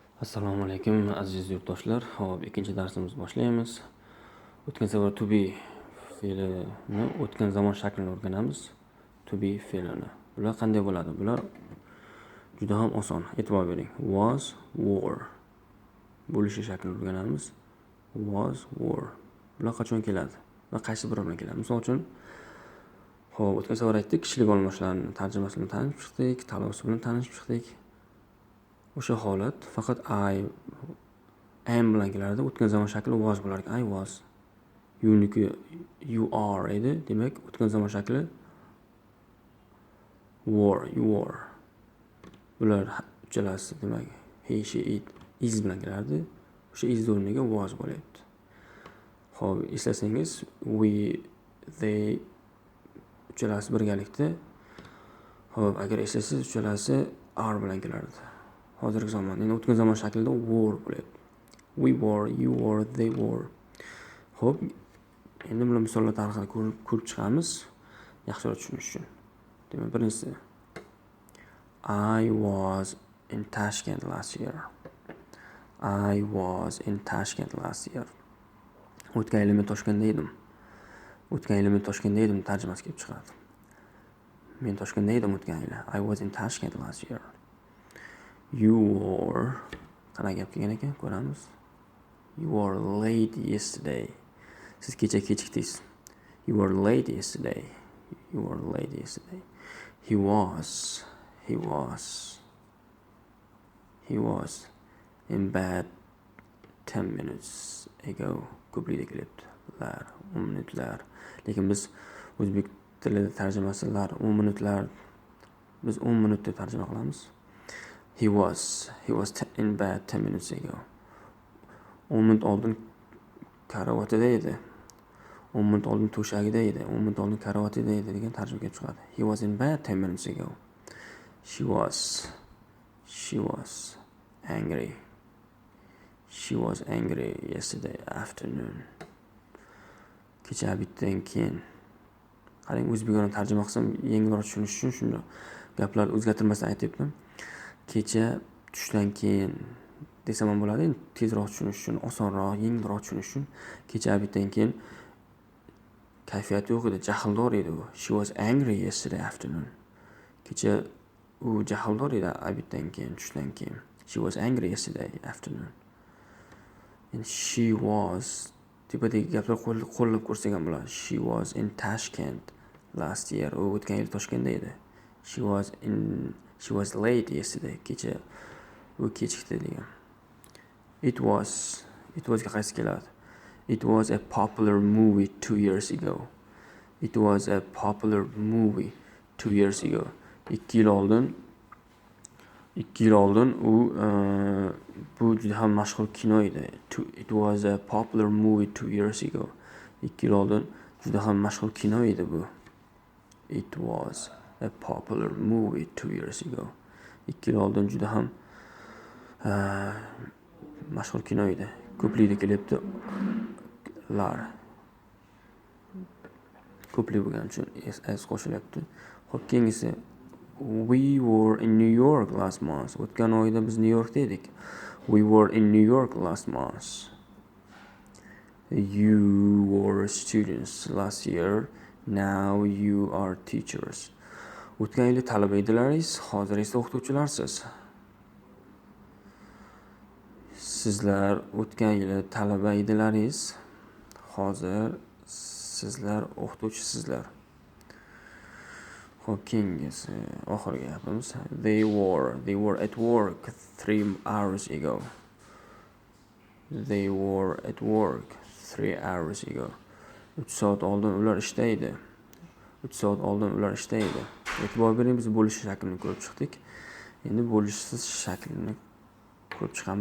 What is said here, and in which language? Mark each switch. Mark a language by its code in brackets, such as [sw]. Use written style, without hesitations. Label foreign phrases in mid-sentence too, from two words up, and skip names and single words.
[uz] Assalomu alaykum aziz yurtdoshlar. Hop, ikkinchi darsimizni boshlaymiz. O'tgan safar [en] to be [uz] fe'lini, o'tgan zamon shaklini o'rganamiz. [en] To be [uz] fe'lini. Bular qanday bo'ladi? Bular juda ham oson. E'tibor bering. [en] Was, were. [uz] Bo'lishi shaklini o'rganamiz. [en] Was, were. [uz] Bular qachon keladi? Va qaysi biri bilan keladi? Misol uchun, hop, o'tgan safar aytdik, kishilik olmoshlarni tarjimasi bilan tanishib chiqdik, talabasi bilan tanishib chiqdik. O'sha holat faqat [en] I am [uz] bilan kelardi. O'tgan zamon shakli was bo'lar ekan. [en] I was. [uz] You'niki [en] you are [uz] edi. Demak, o'tgan zamon shakli were, [en] you were. [uz] Bular uchalasi demak [en] he, she, it, is [uz] bilan kelardi. O'sha is o'rniga was bo'lyapti. Xo'p, eslasangiz, [en] we, they [uz] uchalasi birgalikda. Xo'p, agar eslasangiz, uchalasi are bilan kelardi. Hozirgi zamon, endi o'tgan zamon shaklida were bo'lyapti. [en] We were, you were, they were. [uz] Xo'p, endi bular misollar tariqasida ko'rib chiqamiz, yaxshiroq tushunish uchun. Demak, birinchisi [en] I was in Tashkent last year. I was in Tashkent last year. [uz] O'tgan yili men Toshkentda edim. O'tgan yili men Toshkentda edim tarjimasi kelib chiqadi. Men Toshkentda edim o'tgan yili. [en] I was in Tashkent last year. You were, [uz] qanaqa gap kelgan ekan, ko'ramiz. [en] You were late yesterday. [uz] Siz kecha kechikdingiz. [en] You were late yesterday. You were late yesterday. He was in bed 10 minutes ago. [uz] Ko'plikda kelyapti. 10 minutlar. Lekin biz o'zbek tilida tarjimasilar 10 minutlar, biz 10 minut deb tarjima qilamiz. [en] He was in bed 10 minutes ago. [uz] 10 minut oldin karavotida edi. 10 minut oldin to'shagida edi. 10 minut oldin karavotida edi degan tarjima kelib chiqadi. [en] He was in bed 10 minutes ago. She was angry. She was angry yesterday afternoon. [uz] Kecha obeddan keyin. Qarang, o'zbekona tarjima qilsam yengilroq tushunish uchun shuni gaplar o'zgartirmasdan aytibman. Kecha tushdan keyin desam ham bo'ladi. Tezroq tushunish uchun, osonroq, yengilroq tushunish uchun kecha obeddan keyin kayfiyati yo'q edi, jahldor edi u. [en] She was angry yesterday afternoon. [uz] Kecha u jahldor edi obeddan keyin, tushdan keyin. [en] She was angry yesterday afternoon. And she was [uz] tepadagi gaplar qo'llab ko'rsak ham bo'ladi. [en] She was in Tashkent last year. [uz] U o'tgan yil Toshkentda edi. [en] She was late yesterday. [uz] Kecha u kechikdi degan. [en] It was [uz] ga qaysi keladi? [en] It was a popular movie 2 years ago. It was a popular movie 2 years ago. [uz] 2 yil oldin u bu juda ham mashhur kino edi. [en] It was a popular movie 2 years ago. [uz] 2 yil oldin juda ham mashhur kino edi bu. [en] It was a popular movie 2 years ago. [uz] 2 yil oldin juda ham mashhur kino edi. Ko'plikda kelyapti lar. Ko'plik bo'lgani uchun s qo'shilyapti. Xo'p, keyingisi [en] we were in New York last month. [uz] O'tgan oyda biz New Yorkda edik. [en] We were in New York last month. You were students last year. Now you are teachers. [uz] O'tgan yili talaba edilaringiz, hozir esa o'qituvchilarsiz. Sizlar o'tgan yili talaba edilaringiz, hozir sizlar o'qituvchisizlar. Xo'p, keyingisi oxirgi gapimiz. [en] They were at work 3 hours ago. They were at work 3 hours ago. [uz] 3 soat oldin ular ishda edi. 3 soat oldin ular ishda edi. E'tibor bering, biz bo'lish shaklini ko'rib chiqdik. Endi bo'lishsiz shaklini ko'rib chiqamiz.